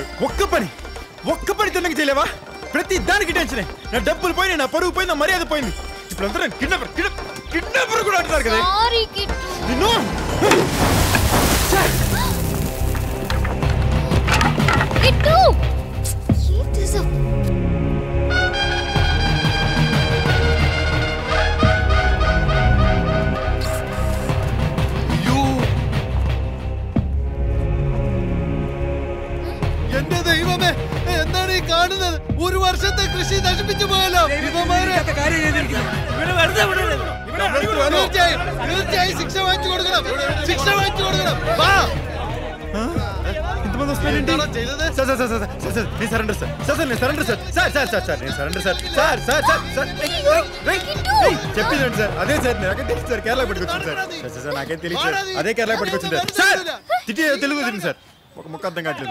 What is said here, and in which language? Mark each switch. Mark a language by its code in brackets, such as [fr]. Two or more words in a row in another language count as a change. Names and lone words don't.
[te] ఒక్క పని తిన్నకి చేయలేవా? ప్రతి దానికి టెన్షనే. నా డబ్బులు పోయినాయి, నా పరువు పోయింది, నా మర్యాద పోయింది. ఇప్పుడు అందరూ కిడ్నాపర్ కూడా అంటున్నారు కదా. సారీ కిట్టు. నిన్ను కిట్టు ఏం చేసావు? [ml] എന്റെ ദൈവമേ, എന്താണ് ഈ കാണുന്നത്? ഒരു വർഷത്തെ കൃഷി നശിപ്പിച്ചു പോയല്ലോ. തീർച്ചയായും ശിക്ഷ വാങ്ങിച്ചു കൊടുക്കണം. വാ. [te] ఇంతమంది వస్తున్నారేంటి? సార్ సార్ సార్ సార్ సార్ సార్ నేను సరెండర్ సార్. సార్ సార్ నేను సరెండర్ సార్. సార్ సార్ సార్ సార్ నేను సరెండర్ సార్. సార్ సార్ సార్ సార్ చెప్పిందండి సార్. అదే సార్ నాకే తెలుసు సార్. కేరళ పట్టుకొచ్చింది సార్. సార్ సార్ నాకేం తెలియదు సార్. అదే కేరళ పట్టుకొచ్చింది సార్. తిట్టి తెలుగు వచ్చింది సార్. ఒక ముక్క అర్థం కావట్లేదు.